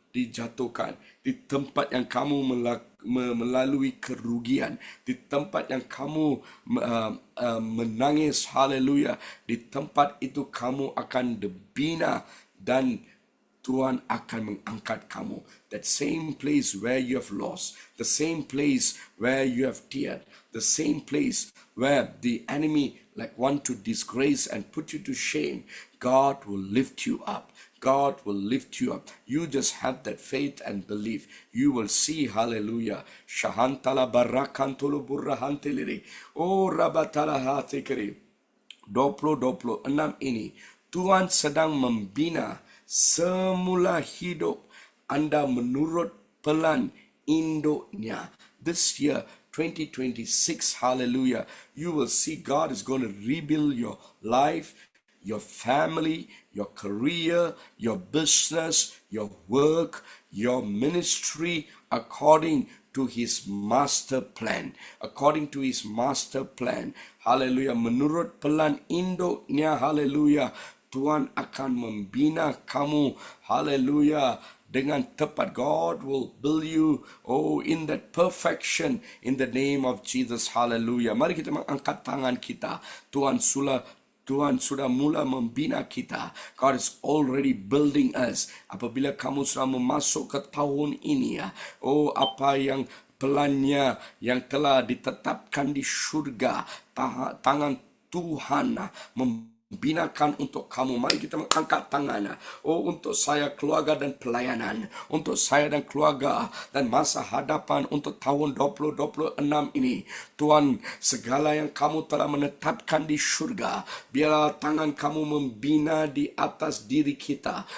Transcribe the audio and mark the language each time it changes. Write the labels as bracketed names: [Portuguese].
[Malay] dijatuhkan, di tempat yang kamu melalui kerugian, di tempat yang kamu menangis, haleluya, di tempat itu kamu akan dibina dan Tuhan akan mengangkat kamu. [English] That same place where you have lost, the same place where you have teared, the same place where the enemy like want to disgrace and put you to shame, God will lift you up. God will lift you up. You just have that faith and belief. You will see, hallelujah. Shahantala barakantulu burrahanteliri. Oh rabatala hatikiri. [Malay] 2026 ini Tuhan sedang membina semula hidup Anda menurut pelan induknya. [English] This year 2026, hallelujah, you will see God is going to rebuild your life, your family, your career, your business, your work, your ministry according to his master plan. According to his master plan. [Malay] Hallelujah. Menurut pelan induknya, hallelujah, Tuhan akan membina kamu, hallelujah, dengan tepat. [English] God will build you, in that perfection, in the name of Jesus, hallelujah. [Malay] Mari kita mengangkat tangan kita. Tuhan sudah mula membina kita. [English] God is already building us. [Malay] Apabila kamu sudah masuk ke tahun ini, apa yang pelannya yang telah ditetapkan di surga, tangan Tuhan membinakan untuk kamu. Mari kita mengangkat tangan. Untuk saya, keluarga dan pelayanan, untuk saya dan keluarga dan masa hadapan untuk tahun 2026 ini, Tuhan, segala yang kamu telah menetapkan di surga, biarlah tangan kamu membina di atas diri kita.